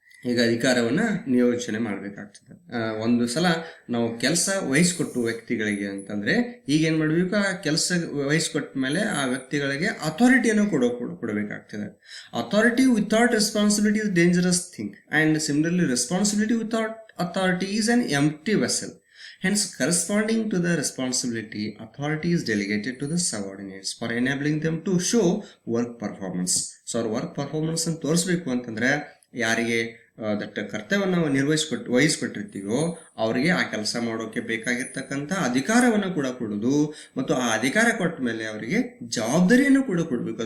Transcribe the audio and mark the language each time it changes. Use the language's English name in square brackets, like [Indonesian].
[Kannada] ಈಗ ಅಧಿಕಾರವನ್ನು ನಿಯೋಜನೆ ಮಾಡಬೇಕಾಗ್ತದೆ. ಒಂದು ಸಲ ನಾವು ಕೆಲಸ ವಹಿಸ್ಕೊಟ್ಟು ವ್ಯಕ್ತಿಗಳಿಗೆ ಅಂತಂದ್ರೆ ಈಗ ಏನು ಮಾಡಬೇಕು, ಆ ಕೆಲಸ ವಹಿಸ್ಕೊಟ್ಟ ಮೇಲೆ ಆ ವ್ಯಕ್ತಿಗಳಿಗೆ ಅಥಾರಿಟಿಯನ್ನು ಕೊಡಬೇಕಾಗ್ತದೆ. [English] Authority without responsibility is dangerous thing and similarly responsibility without authority is an empty vessel. Hence, corresponding to the responsibility, authority is delegated to the subordinates for enabling them to show work performance. So, our work performance [Kannada] ಅನ್ನು ತೋರಿಸ್ಬೇಕು ಅಂತಂದ್ರೆ ಯಾರಿಗೆ that ಕರ್ತವ್ಯವನ್ನು ನಾವು ವಹಿಸ್ಕೊಟ್ಟಿರ್ತೀವೋ ಅವರಿಗೆ ಆ ಕೆಲಸ ಮಾಡೋಕೆ ಬೇಕಾಗಿರ್ತಕ್ಕಂಥ ಅಧಿಕಾರವನ್ನು ಕೂಡ ಕೊಡೋದು ಮತ್ತು ಆ ಅಧಿಕಾರ ಕೊಟ್ಟ ಮೇಲೆ ಅವರಿಗೆ ಜವಾಬ್ದಾರಿಯನ್ನು ಕೂಡ ಕೊಡಬೇಕು.